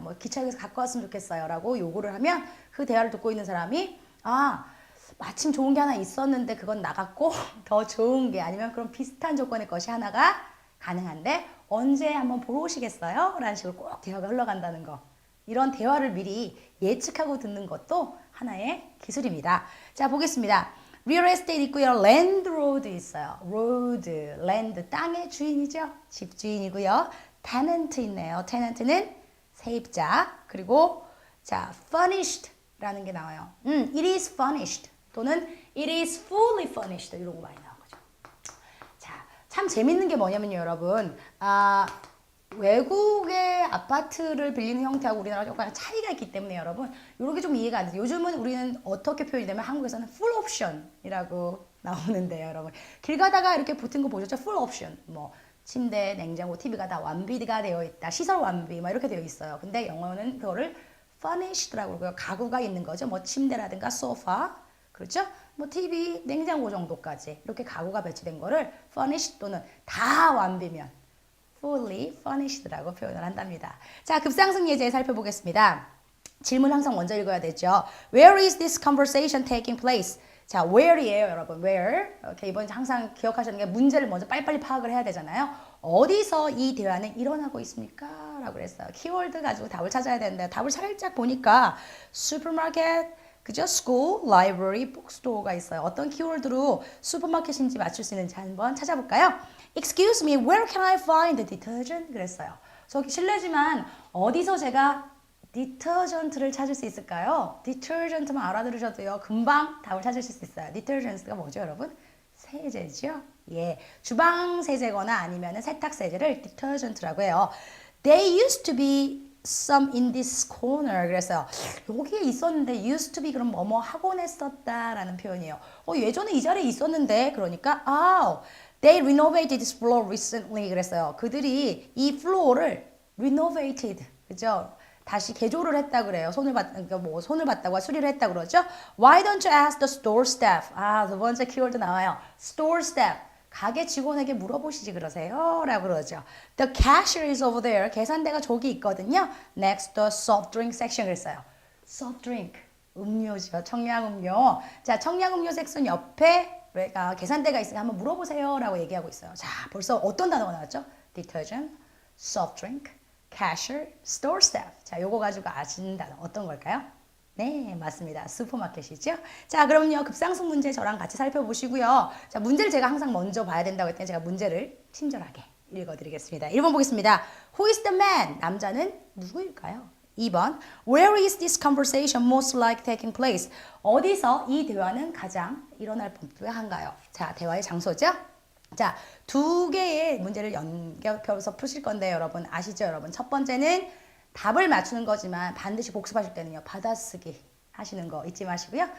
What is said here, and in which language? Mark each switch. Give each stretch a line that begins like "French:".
Korean: 뭐 기차역에서 갖고 왔으면 좋겠어요라고 요구를 하면 그 대화를 듣고 있는 사람이 마침 좋은 게 하나 있었는데 그건 나갔고 더 좋은 게 아니면 그런 비슷한 조건의 것이 하나가 가능한데 언제 한번 보러 오시겠어요? 라는 식으로 꼭 대화가 흘러간다는 거. 이런 대화를 미리 예측하고 듣는 것도 하나의 기술입니다. 자, 보겠습니다. real estate 있고요. land road 있어요. road, land, 땅의 주인이죠. 집주인이고요. tenant 있네요. tenant는 세입자. 그리고 자, furnished라는 게 나와요.
English: it is furnished
Korean: 또는
English: it is fully furnished
Korean: 이런 거 많이 나와요. 참 재밌는 게 뭐냐면요, 여러분. 외국의 아파트를 빌리는 형태하고 우리나라가 조금 차이가 있기 때문에 여러분, 이렇게 좀 이해가 안 돼요. 요즘은 우리는 어떻게 표현이 되면 한국에서는 full option이라고 나오는데요, 여러분. 길 가다가 이렇게 붙은 거 보셨죠?
English: full option.
Korean: 뭐 침대, 냉장고, TV가 다 완비가 되어 있다. 시설 완비, 막 이렇게 되어 있어요. 근데 영어는 그거를 furnished라고 그러고요. 가구가 있는 거죠. 뭐 침대라든가 소파. 그렇죠? 뭐 TV, 냉장고 정도까지 이렇게 가구가 배치된 거를 furnished 또는 다 완비면 fully furnished라고 표현을 한답니다. 자, 급상승 예제 살펴보겠습니다. 질문 항상 먼저 읽어야 되죠.
English: Where is this conversation taking place?
Korean: 자, where이에요, 여러분.
English: where.
Korean: 이렇게 이번 항상 기억하시는 게 문제를 먼저 빨리빨리 파악을 해야 되잖아요. 어디서 이 대화는 일어나고 있습니까? 라고 그랬어요. 키워드 가지고 답을 찾아야 되는데 답을 살짝 보니까 슈퍼마켓, 그죠? school, library, bookstore가 있어요. 어떤 키워드로 슈퍼마켓인지 맞출 수 있는지 한번 찾아볼까요?
English: Excuse me, where can I find detergent?
Korean: 그랬어요. 저기 실례지만 어디서 제가 디터전트를 찾을 수 있을까요? 디터전트만 알아들으셔도요, 금방 답을 찾으실 수 있어요. 디터전트가 뭐죠, 여러분? 세제죠? 예, 주방 세제거나 아니면 세탁 세제를 디터전트라고 해요.
English: They used to be some in this corner.
Korean: 그래서 여기에 있었는데 used to be 그럼 뭐뭐 하곤 했었다라는 표현이에요. 예전에 이 자리에 있었는데 그러니까
English: they renovated this floor recently.
Korean: 그랬어요. 그들이 이 플로어를 renovated, 그죠? 다시 개조를 했다 그래요. 손을 봤다고 수리를 했다 그러죠.
English: Why don't you ask the store staff?
Korean: 두 번째 키워드 나와요. store staff. 가게 직원에게 물어보시지 그러세요. 라고 그러죠.
English: The cashier is over there.
Korean: 계산대가 저기 있거든요.
English: Next the soft drink section
Korean: 그랬어요. soft drink. 음료죠. 청량음료. 자, 청량음료 섹션 옆에 계산대가 있으니까 한번 물어보세요. 라고 얘기하고 있어요. 자, 벌써 어떤 단어가 나왔죠?
English: detergent, soft drink, cashier, store staff.
Korean: 자, 요거 가지고 아시는 단어 어떤 걸까요? 네, 맞습니다. 슈퍼마켓이죠. 자, 그럼요. 급상승 문제 저랑 같이 살펴보시고요. 자, 문제를 제가 항상 먼저 봐야 된다고 했더니 제가 문제를 친절하게 읽어드리겠습니다. 1번 보겠습니다.
English: Who is the man?
Korean: 남자는 누구일까요? 2번.
English: Where is this conversation most like taking place?
Korean: 어디서 이 대화는 가장 일어날 법한가요? 자, 대화의 장소죠. 자, 두 개의 문제를 연결해서 푸실 건데 여러분 아시죠, 여러분? 첫 번째는 답을 맞추는 거지만 반드시 복습하실 때는요, 받아쓰기 하시는 거 잊지 마시고요.